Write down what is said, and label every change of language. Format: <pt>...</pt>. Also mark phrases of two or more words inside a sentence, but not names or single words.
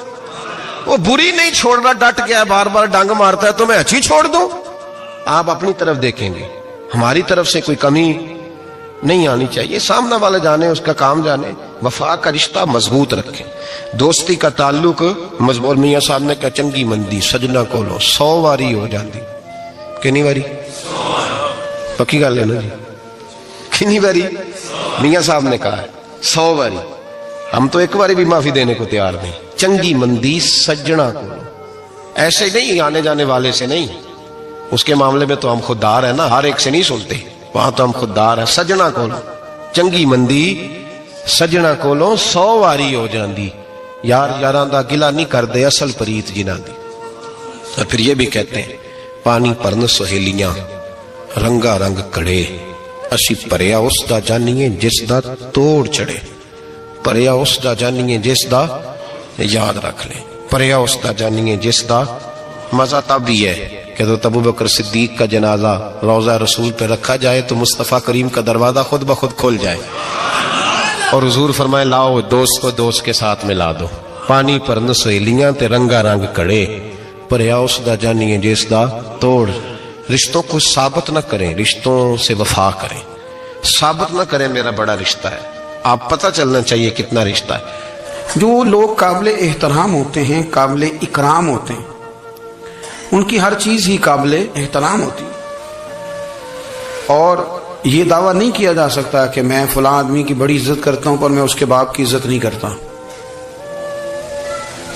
<ur>وہ بری نہیں چھوڑ رہا، ڈٹ گیا ہے، بار بار ڈنگ مارتا ہے تو میں اچھی چھوڑ دوں؟ آپ اپنی طرف دیکھیں گے، ہماری طرف سے کوئی کمی نہیں آنی چاہیے، سامنے والا جانے، اس کا کام جانے۔ وفا کا رشتہ مضبوط رکھیں، دوستی کا تعلق مضبوط۔ میاں صاحب نے کہا</ur> <pa>چنگی مندی سجنا کولو 100 واری ہو جاندی، کنی واری؟ پکی گل ہے نا جی، کنی واری؟</pa> <ur>میاں صاحب نے کہا ہے 100 واری، ہم تو ایک باری بھی معافی دینے کو تیار نہیں۔</ur> <pa>چنگی مندی سجنا کولو،</pa> <ur>ایسے نہیں آنے جانے والے سے نہیں، اس کے معاملے میں تو ہم خوددار ہیں نا، ہر ایک سے نہیں سنتے، وہاں تو ہم خوددار ہیں۔</ur> <pa>سجنا کولو چنگی مندی سجنا کولو 100 واری ہو جاندی، یار یاراں دا گلا نہیں کر دے اصل پریت جنہاں دی۔</pa> <ur>اور پھر یہ بھی کہتے ہیں</ur> <pa>پانی پرن سہیلیاں رنگا رنگ کڑے، اسی پریا اس دا جانیے جس دا توڑ چڑھے، پریا اس دا جانیے جس دا،</pa> <ur>یاد رکھ لیں،</ur> <pa>پریا اس دا جانیے جس دا۔</pa> <ur>مزہ تب بھی ہے کہ تو ابو بکر صدیق کا جنازہ روضہ رسول پہ رکھا جائے تو مصطفیٰ کریم کا دروازہ خود بخود کھل جائے، اور حضور فرمائے لاؤ دوست کو دوست کے ساتھ ملا دو،</ur> <pa>پانی پرن سہیلیاں تے رنگا رنگ کڑے، پریا اس دا جانیے جس دا توڑ۔</pa> <ur>رشتوں کو ثابت نہ کریں، رشتوں سے وفا کریں، ثابت نہ کریں میرا بڑا رشتہ ہے، آپ پتہ چلنا چاہیے کتنا رشتہ ہے۔ جو لوگ قابل احترام ہوتے ہیں، قابل اکرام ہوتے ہیں، ان کی ہر چیز ہی قابل احترام ہوتی ہے، اور یہ دعویٰ نہیں کیا جا سکتا کہ میں فلاں آدمی کی بڑی عزت کرتا ہوں پر میں اس کے باپ کی عزت نہیں کرتا۔</ur>